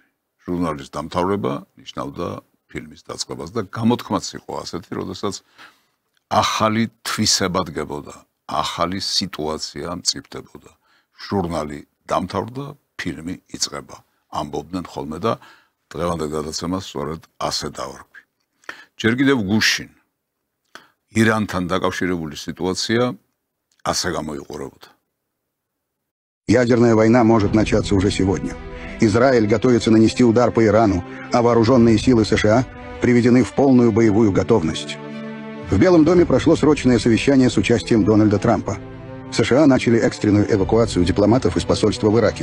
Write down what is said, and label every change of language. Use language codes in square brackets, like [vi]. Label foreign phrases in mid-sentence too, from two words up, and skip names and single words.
[ka] ჟურნალის დამთავრება ნიშნავდა ფილმის დაწყებას და გამოთქმაც იყო ასეთი, როდესაც ახალი თვისება დგებოდა, ახალი სიტუაცია მწიფდებოდა. ჟურნალი დამთავრდა, ფილმი იწყება. ამბობდნენ ხოლმე და დღევანდელ გადაცემას სწორედ ასე დავარქვი. ჯერ კიდევ გუშინ ირანთან დაკავშირებული სიტუაცია ასე გამოიყურებოდა. [ru] Ядерная война может начаться уже сегодня. Израиль готовится нанести удар по Ирану, а вооруженные силы США приведены в полную боевую готовность. В Белом доме прошло срочное совещание с участием Дональда Трампа. США начали экстренную эвакуацию дипломатов из посольства в Ираке.